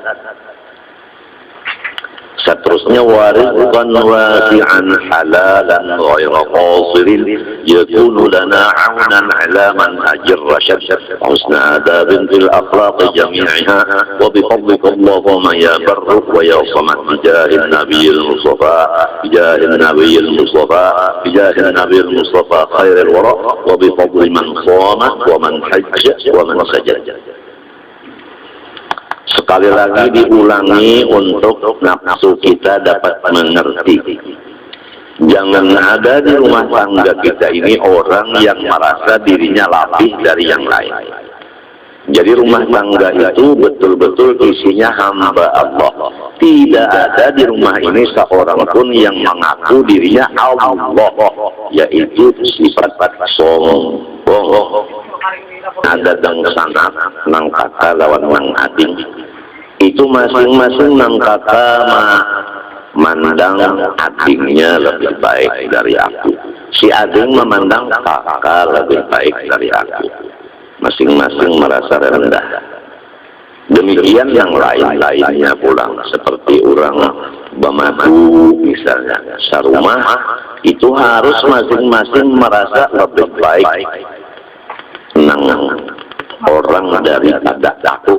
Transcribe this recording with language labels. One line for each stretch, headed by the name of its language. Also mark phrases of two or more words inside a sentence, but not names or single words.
Arabic: Seterusnya ورزقا واسعا حلالا غير قاصر يكون لنا عونا على منهج الرشاد حسن أدب في الأخلاق جميعها وبفضلك اللهم يا بر ويا صمد بجاه النبي المصطفى بجاه النبي المصطفى بجاه النبي المصطفى خير الورى وبفضل من صام ومن حج ومن سجد.
Indonesian: Sekali lagi diulangi untuk nafsu kita dapat mengerti. Jangan ada di rumah tangga kita ini orang yang merasa dirinya lebih dari yang lain. Jadi rumah tangga itu betul-betul isinya hamba Allah. Tidak ada di rumah ini seorang pun yang mengaku dirinya Allah, yaitu sifat sombong.
Banjar: Ada dang sanat nang kata lawan nang ading, itu masing-masing nang kata memandang adingnya lebih baik dari aku, si ading memandang kakak lebih baik dari aku, masing-masing merasa rendah. Demikian yang lain-lainnya pulang, seperti orang bamadu misalnya, sarumah itu harus masing-masing merasa lebih baik nang orang daripada aku.